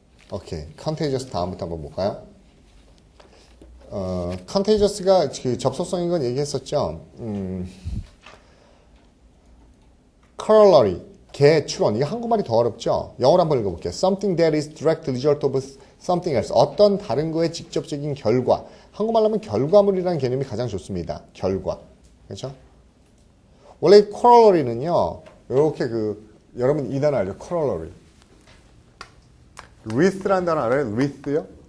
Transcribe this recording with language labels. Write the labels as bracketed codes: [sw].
[ko] 오케이. contagious다음부터 한번 볼까요? contagious가 그 접속성인 건 얘기했었죠. corollary, 개출원. 이게 한국말이 더 어렵죠? 영어로 한번 읽어볼게요. [en] Something that is direct result of something else. [ko] 어떤 다른 거의 직접적인 결과. 한국말로 하면 결과물이라는 개념이 가장 좋습니다. 결과. 그렇죠? 원래 corollary는요. 이렇게 여러분 이 단어 알죠? [en] corollary. [ko] with라는 단어 알아요? with요?